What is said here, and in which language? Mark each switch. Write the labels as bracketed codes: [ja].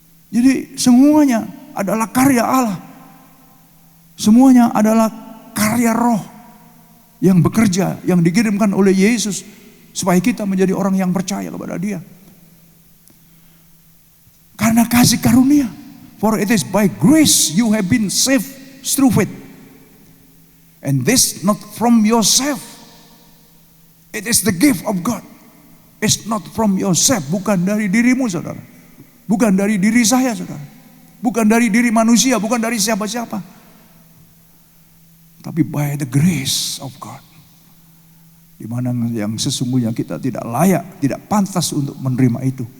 [id] Jadi semuanya adalah karya Allah. Semuanya adalah karya Roh yang bekerja, yang dikirimkan oleh Yesus supaya kita menjadi orang yang percaya kepada Dia. Karena kasih karunia. [en] For it is by grace you have been saved through faith. And this not from yourself. It is the gift of God. It's not from yourself. [id] Bukan dari dirimu, saudara. Bukan dari diri saya, saudara. Bukan dari diri manusia, bukan dari siapa-siapa. Tapi [en] by the grace of God. [id] Di mana yang sesungguhnya kita tidak layak, tidak pantas untuk menerima itu.